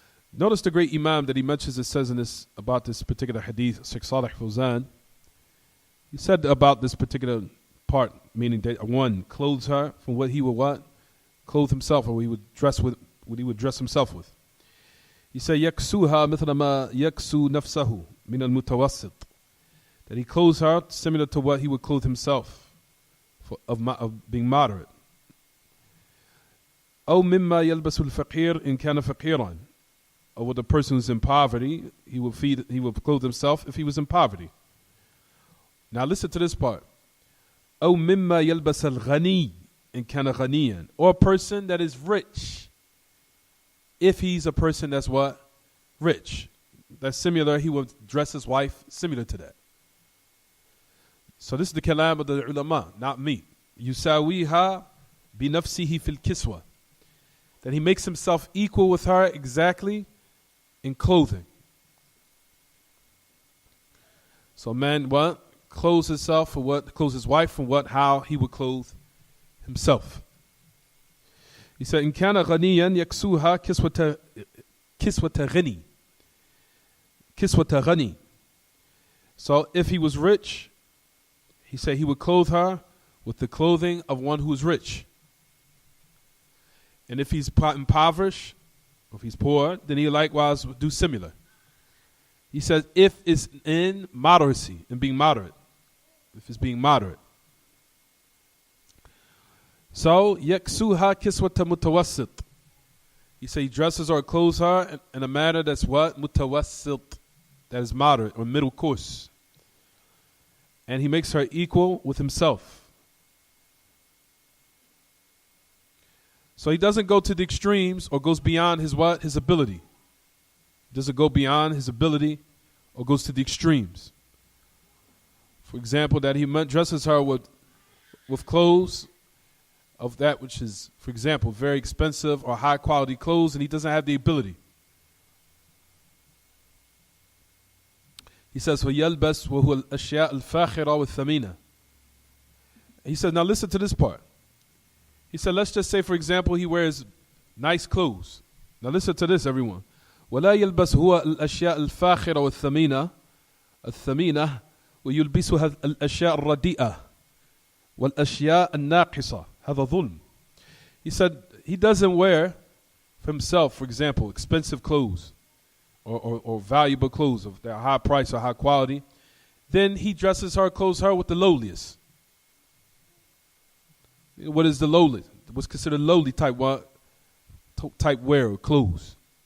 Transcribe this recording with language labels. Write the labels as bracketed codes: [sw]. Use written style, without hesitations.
[en] Notice the great Imam that he mentions, it says in this, about this particular hadith, Sheikh Salih Fawzan. He said about this particular part, meaning that one clothes her from what he would clothe himself, or what he would dress with, what he would dress himself with. He said, [ar] يَكْسُوهَا مِثْلَ مَا يَكْسُو نَفْسَهُ مِنَ الْمُتَوَسِّطِ. [en] That he clothes her similar to what he would clothe himself, of being moderate. [ar] أو مما يلبس الفقير إن كان فقيرا. [en] Or with the person who's in poverty, he will clothe himself if he was in poverty. Now listen to this part. [ar] أو مما يلبس الغني إن كان غنيا. [en] Or a person that is rich, if he's a person that's rich. That's similar, he will dress his wife similar to that. So this is the kalam of the ulama, not me. [ar] يساويها بنفسه في الكسوة. [en] That he makes himself equal with her exactly in clothing. So man clothes himself for clothes his wife from how he would clothe himself. He said, [ar] إن كان غنيا يكسوها كسوة غني. كسوة غني. [en] So if he was rich, he said he would clothe her with the clothing of one who is rich. And if he's impoverished, or if he's poor, then he likewise would do similar. He says if it's in moderacy, in being moderate. If it's being moderate. [ar] So, يَكْسُوهَا كِسْوَةَ مُتَوَسِّطٍ. [en] He says he dresses or clothes her in a manner that's مُتَوَسِّط. That is moderate or middle course. And he makes her equal with himself. So he doesn't go to the extremes or goes beyond his ability. He doesn't go beyond his ability or goes to the extremes. For example, that he dresses her with clothes of that which is, for example, very expensive or high quality clothes, and he doesn't have the ability. He says, [ar] وَيَلْبَسْ وَهُوَ الْأَشْيَاءُ الْفَاخِرَةُ وَالثَّمِينَةُ. [en] He said, now listen to this part. He said, let's just say, for example, he wears nice clothes. Now listen to this, everyone. [ar] ولا يلبس هو الأشياء الفاخرة الثمينة ويلبسها الأشياء الرديئة والأشياء الناقصة. هذا ظلم. [en] He said he doesn't wear for himself, for example, expensive clothes or valuable clothes of their high price or high quality. Then he dresses her, clothes her with the lowliest. What is the lowly? What's considered lowly type wear or clothes?